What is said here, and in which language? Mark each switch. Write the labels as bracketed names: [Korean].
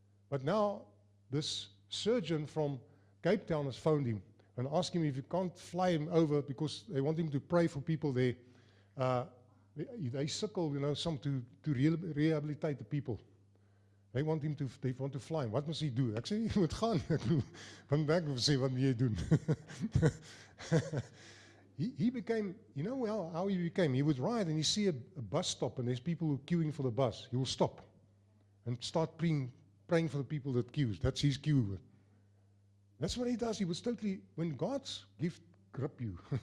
[English] But now, this surgeon from Cape Town has phoned him and asked him if you can't fly him over because they want him to pray for people there. They sickle, you know, some to rehabilitate the people. They want to fly him. What must he do? [Afrikaans] Ek sê, jy moet gaan. Vandaag sê, wat moet jy doen? [English] He became, you know how he became? He would ride and he see a bus stop and there's people who are queuing for the bus. He will stop and start praying for the people that queues. That's his queue. That's what he does. He was totally, when God's gift grip you.